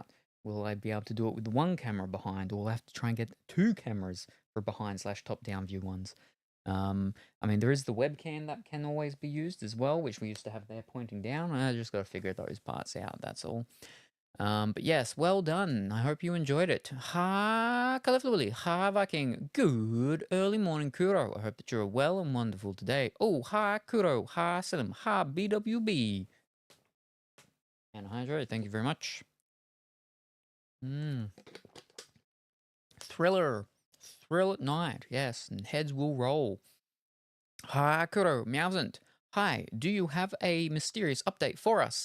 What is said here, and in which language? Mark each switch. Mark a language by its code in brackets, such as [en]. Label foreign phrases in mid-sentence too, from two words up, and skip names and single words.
[en] Will I be able to do it with one camera behind, or will I have to try and get two cameras for behind/top-down view ones? I mean, there is the webcam that can always be used as well, which we used to have there pointing down. I just got to figure those parts out, that's all. But yes, well done. I hope you enjoyed it. Ha Califlually, ha Viking. Good early morning, Kuro. I hope that you're well and wonderful today. Oh, ha Kuro, ha Salem, ha BWB. And hi Dre, thank you very much. Thriller at night, yes, and heads will roll. Hi Kuro, Meowsant. Hi, do you have a mysterious update for us?